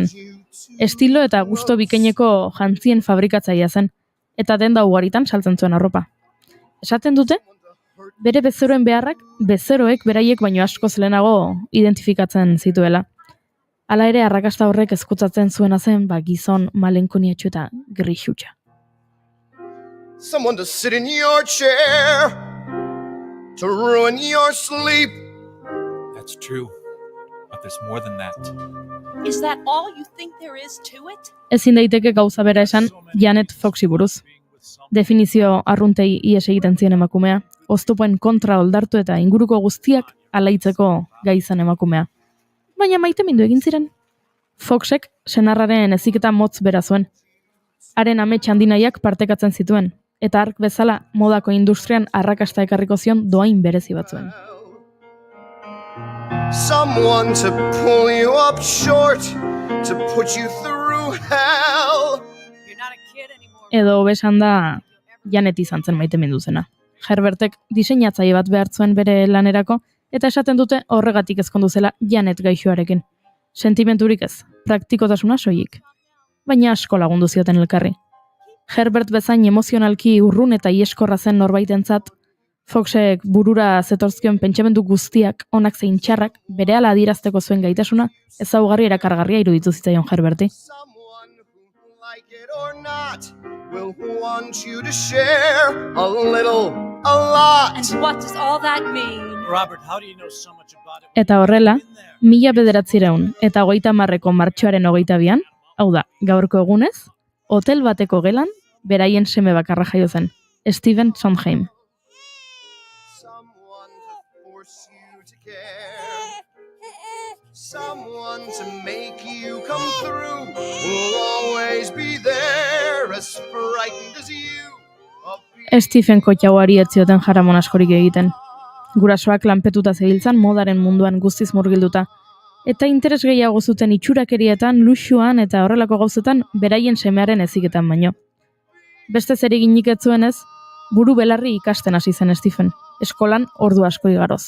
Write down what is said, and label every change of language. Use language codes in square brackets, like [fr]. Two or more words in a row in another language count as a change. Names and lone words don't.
[eu] Estilo eta gusto bikaineko jantzien fabrikatzailea zen, eta denda ugaritan saltzen zuen arropa. Esaten dute, bere bezeroen beharrak bezeroek beraiek baino askoz lehenago identifikatzen zituela. Hala ere, arrakasta horrek ezkutzatzen zuena zen, gizon malenkoniatxu eta grixutxa. [en] Someone to sit in your chair, to ruin your sleep. That's true, but there's more than that. Is that all you think there is to it? [eu] Ezin daiteke gauza bera esan Janet Foxi buruz. Definizio arruntei ies egiten zien emakumea, oztopoen kontra oldartu eta inguruko guztiak alaitzeko gai izan emakumea. Baina maitemindu egin ziren. Foxek senarraren heziketa motz bera zuen. Haren amets handinaiak partekatzen zituen, eta hark bezala modako industrian arrakasta ekarriko zion doain berezi batzuen. [en] Someone to pull you up short, to put you through hell. [eu] Edo besan da Janet izan zen maitemindu zena. Herbertek diseinatzaile bat behar zuen bere lanerako, eta esaten dute horregatik ezkondu zela Janet gaixoarekin. Sentimenturik ez, praktikotasuna soilik. Baina asko lagundu zioten elkarri. Herbert bezain emozionalki urrun eta ieskorra zen norbaitentzat, Foxek burura zetorzkion pentsamendu guztiak, onak zein txarrak, berehala adierazteko zuen gaitasuna, ezaugarri erakargarria iruditu zitzaion Herberti. [en] Will want you to share a little, a lot. And what does all that mean? Robert, how do you know so much about it? [eu] Eta horrela, 1930ko martxoaren 22an, hau da, gaurko egunez, hotel bateko gelan, beraien seme bakarra jaio zen, Stephen Sondheim. [en] Someone to make you come through, will always be there, as frightened as you. [eu] Stephen kotxauari ez zioten jaramon askorik egiten. Gurasoak lanpetuta zebiltzan modaren munduan guztiz murgilduta. Eta interes gehiago zuten itxurakerietan, luxuan eta horrelako gauzetan beraien semearen eziketan baino. Beste zer eginik ez zuenez, buru belarri ikasten hasi zen Stephen, eskolan ordu asko igaroz.